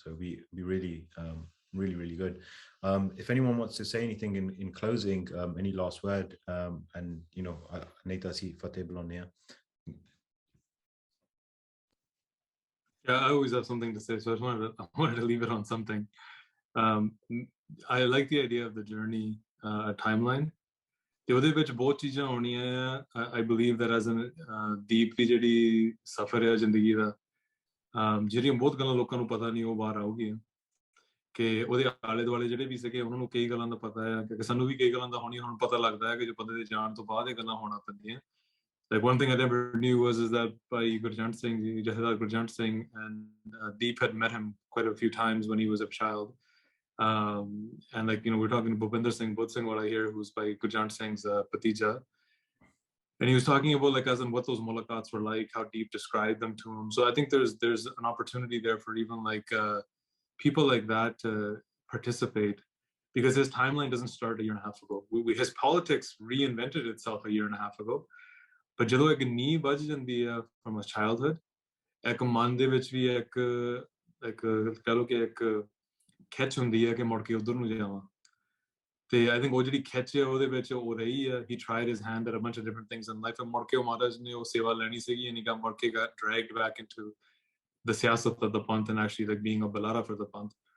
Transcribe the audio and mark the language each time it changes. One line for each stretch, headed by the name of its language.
English: So it'll be really, really good. If anyone wants to say anything in closing, any last word, and, Neta si Fateh Bologna. Yeah, I always have something to say, so I wanted to leave it on something. I like the idea of the journey timeline.
Punjabi: ਤੇ ਉਹਦੇ ਵਿੱਚ ਬਹੁਤ ਚੀਜ਼ਾਂ ਹੋਣੀਆਂ ਆ
English: I believe that as an
Punjabi: ਦੀਪ ਦੀ ਜਿਹੜੀ ਸਫ਼ਰ ਹੈ ਜ਼ਿੰਦਗੀ ਦਾ ਜਿਹੜੀਆਂ ਬਹੁਤ ਗੱਲਾਂ ਲੋਕਾਂ ਨੂੰ ਪਤਾ ਨਹੀਂ ਉਹ ਬਾਹਰ ਆਉਗੀਆਂ ਕਿ ਉਹਦੇ ਆਲੇ ਦੁਆਲੇ ਜਿਹੜੇ ਵੀ ਸੀਗੇ ਉਹਨਾਂ ਨੂੰ ਕਈ ਗੱਲਾਂ ਦਾ ਪਤਾ ਹੈ ਕਿਉਂਕਿ ਸਾਨੂੰ ਵੀ ਕਈ ਗੱਲਾਂ ਦਾ ਹੋਣੀ ਹੁਣ ਪਤਾ ਲੱਗਦਾ ਹੈ ਕਿ ਜੋ ਬੰਦੇ ਦੇ ਜਾਣ ਤੋਂ ਬਾਅਦ ਇਹ ਗੱਲਾਂ ਹੋਣਾ ਪੈਂਦੀਆਂ
English: like one thing I never knew was that by Gurjant Singh Jahedar Gurjant Singh and Deep had met him quite a few times when he was a child. And we're talking to Bhupinder Singh Budhsingwala here, who's by Gurjant Singh's Patija. And he was talking about as in what those mulaqats were like, how Deep described them to him. So I think there's an opportunity there for even people like that to participate, because his timeline doesn't start a year and a half ago. His politics reinvented itself a year and a half ago. But
Punjabi: ਜਦੋਂ ਇੱਕ ਨੀਂਹ ਵੱਜ ਜਾਂਦੀ ਹੈ
English: from a childhood,
Punjabi: ਇੱਕ ਮਨ ਦੇ ਵਿੱਚ ਵੀ ਇੱਕ
English: like
Punjabi: ਕਹ ਲੋ ਕਿ ਇੱਕ ਖਿੱਚ ਹੁੰਦੀ ਹੈ ਕਿ ਮੁੜ ਕੇ ਉਧਰ ਨੂੰ ਜਾਵਾਂ ਤੇ
English: I think
Punjabi: ਉਹ ਜਿਹੜੀ ਖਿੱਚ ਹੈ ਉਹਦੇ ਵਿੱਚ ਉਹ ਰਹੀ ਹੈ
English: he tried his hand at a bunch of different things in life and
Punjabi: ਮੁੜ ਕੇ ਉਹ ਮਹਾਰਾਜ ਨੇ ਉਹ ਸੇਵਾ ਲੈਣੀ ਸੀਗੀ
English: and he got
Punjabi: ਮੁੜ ਕੇ
English: got dragged back into the siyasat of the Panth and actually like being a balara for the Panth.